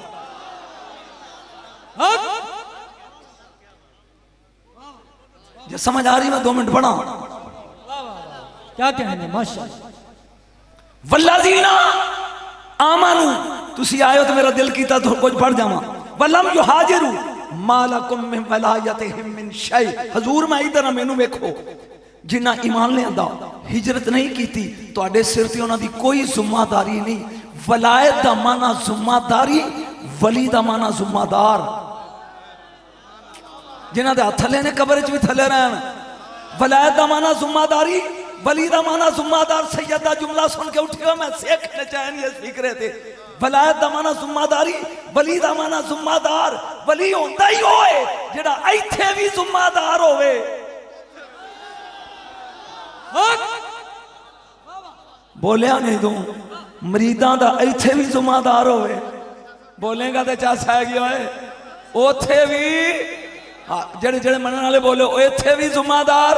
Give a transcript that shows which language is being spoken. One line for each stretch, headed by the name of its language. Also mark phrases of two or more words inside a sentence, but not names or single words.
Punjabi: جے سمجھ آ رہی، میں 2 منٹ پڑھاں. کیا کہنے ماشاءاللہ.
Arabic: والذين آمنوا,
Punjabi: تسی آئے تو میرا دل کیتا تو کجھ پڑھ جاواں.
Arabic: ولم يهاجروا ما لكم من ولايتهم من شيء.
Punjabi: حضور میں ادھر مینوں ویکھو، جنہاں ایمان لیاندا ہجرت نہیں کی، تہاڈے سر تے انہاں دی کوئی ذمہ داری نہیں. ولایت دا معنی ذمہ داری، ولی دا معنی ذمہ دار. جنہاں دے ہتھ تھلے نے قبر چ بھی تھلے رہن. ولایت دا معنی ذمہ داری، ولی دا معنی ذمہ دار. سید دا جملہ سن کے اٹھیو میں سیکھنے چین یہ سیکھ رہے تھے. ولایت دا معنی ذمہ داری, ولی دا معنی ذمہ دار. ولی ہوندا ہی ہوئے جیہڑا ایتھے بھی ذمہ دار ہووے. بولیا نہیں تو مریداں دا ایتھے بھی ذمہ دار ہووے. بولے گا تو چس ہے کہ اوئے اوتھے بھی جیہڑے جیہڑے منن والے بولے ایتھے بھی ذمہ دار.